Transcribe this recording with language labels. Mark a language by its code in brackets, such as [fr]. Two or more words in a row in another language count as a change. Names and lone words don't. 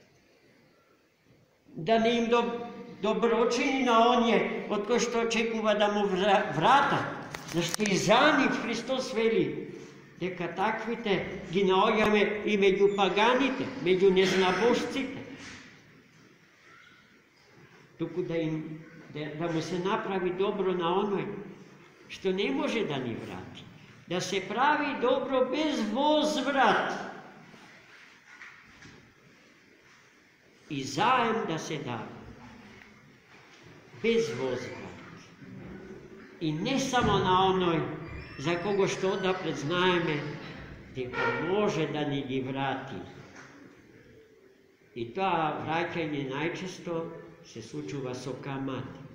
[mk] Да не им доброчини на оние од кој што очекува да му врата, зашто и за нив Христос вели дека таквите ги наоѓаме и меѓу паганите, меѓу незнабожците. Туку да му се направи добро на оној што не може да ни врати. Да се прави добро без возврат. и заем да се да, без возга. И не само на оној за кого што однапред знаеме, дека може да ни ги врати. И тоа враќање најчесто се случува со камати.